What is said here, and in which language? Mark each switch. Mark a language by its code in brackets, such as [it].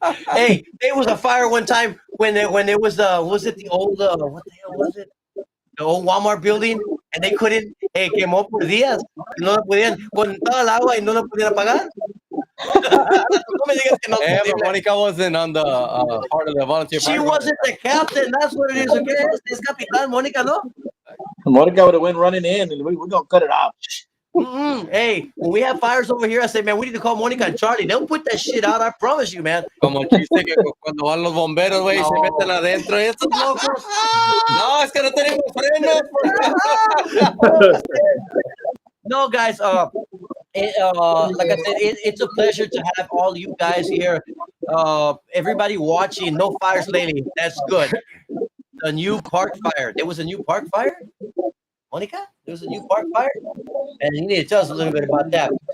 [en] Hey, there was a fire one time when there was it the old what the hell was it? The old Walmart building, and they couldn't. [es] Quemó por días. No lo podían con toda el agua y no lo podían apagar. No me digas que no es [en] But [es] posible. [en] Monica wasn't on the part of the volunteer. She fire wasn't the captain. That's what it is. [es] Okay, es capitán, Mónica, no. [en] Monica would have went running in, and we're gonna cut it off. Hey, when we have fires over here, I say, man, we need to call Monica and Charlie. They'll put that shit out. I promise you, man. [es] Como el chiste que cuando van los bomberos, güey, se meten adentro. Estos locos. No, es que no tenemos frenos. [en] No, guys. Like I said, it's a pleasure to have all you guys here. Everybody watching. No fires lately. That's good. The new park fire. There was a new park fire. Monica, there was a new park fire, and you need to tell us a little bit about that.